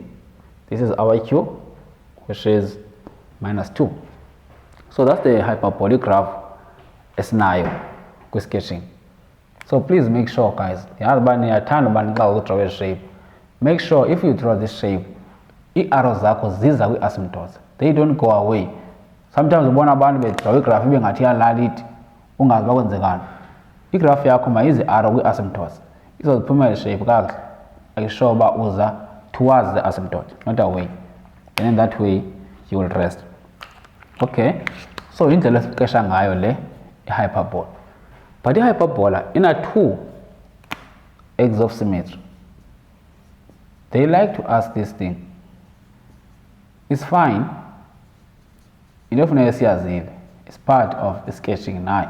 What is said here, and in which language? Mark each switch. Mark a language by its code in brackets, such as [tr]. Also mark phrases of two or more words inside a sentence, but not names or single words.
[en] This is our q, which is minus 2. So that's the hyperbolic graph esinayo ku sketching. So please make sure, guys, draw a shape. Make sure if you draw this shape, [xh] i-arrows zakho ziza kwi-asymptotes. [en] They don't go away. [xh] Sometimes ubona abantu bedraw igraph ibe ngathi iyalalithi ungazi bakwenzekani. Igraph yakho mayize arrow kwi-asymptotes. Izoziphumela shape kakuhle. [en] Make sure [xh] uba uza [en] towards the asymptote, not away. And in that way you will rest. [xh] Okay, so indlela esiqesha ngayo le i-hyperbola. [en] But i-hyperbola ina two eggs of symmetry. They like to ask this thing. It's fine. It's part of sketching now.